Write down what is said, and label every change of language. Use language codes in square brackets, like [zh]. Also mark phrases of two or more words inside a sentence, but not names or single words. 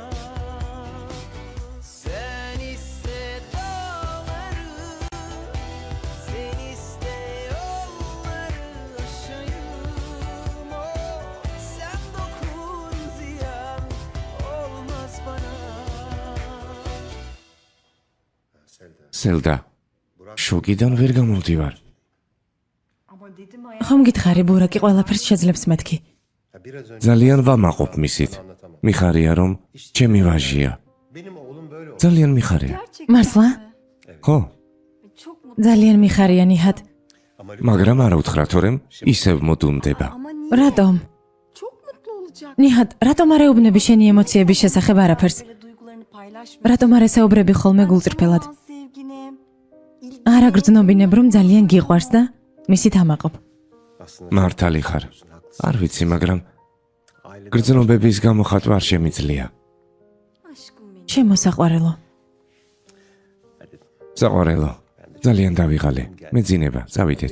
[tr] Sen iste dağları, sen iste yolları aşayım, oh, sen dokun ziyan olmaz bana. [ka] სელდა შოკიდან ვერ გამოვდივარ. ხომ გითხარი ბურაკი ყველაფერს შეძლებს მეთქი. ძალიან ვამაყობ მისით. მიხარია რომ ჩემი ვაჟია. ძალიან მიხარია. მართლა? ხო, ძალიან მიხარია ნიჰად. მაგრამ არა უთხრა, თორემ ისევ მოდუნდება. რატომ? [tr] Çok mutlu olacak. [ka] ნიჰად, რატომ არ ეუბნები შენი ემოციების შესახებ არაფერს? [tr] Böyle duygularını paylaşma. [ka] რატომ არ ესაუბრები ხოლმე გულწრფელად? [tr] Sevginim. [ka] არა გრძნობინებ რომ ძალიან გიყვარს და მისით ამაყობ. მართალი ხარ. არ ვიცი, მაგრამ გრძნობების გამოხატვა არ შემიძლია. [tr] Aşkım benim. [ka] შემოსაყვარელო. საყვარელო, ძალიან დავიღალე. მეძინება, წავიდეთ.